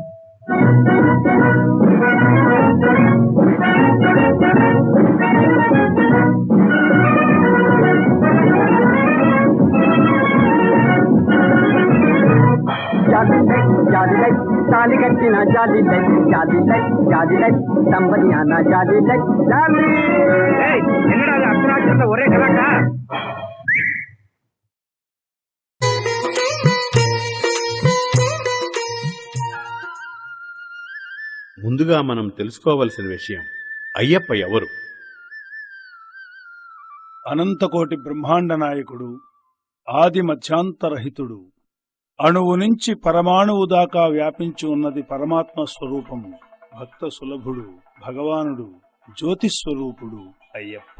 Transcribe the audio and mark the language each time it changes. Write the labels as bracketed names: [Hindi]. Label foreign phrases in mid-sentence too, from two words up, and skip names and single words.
[Tamil] தாலி கட்டினா [English] jolly life [Tamil] தம்பதியானா [English] jolly life jolly. [Tamil] என்னடா அர்த்தராட்சத்தை ஒரே கலாட்டா? [Telugu] ముందుగా మనం తెలుసుకోవలసిన విషయం అయ్యప్ప ఎవరు? అనంతకోటి బ్రహ్మాండ నాయకుడు, ఆది మధ్యాంతరహితుడు, అణువు నుంచి పరమాణువు దాకా వ్యాపించి ఉన్నది పరమాత్మ స్వరూపము, భక్త సులభుడు, భగవానుడు, జ్యోతిస్వరూపుడు అయ్యప్ప.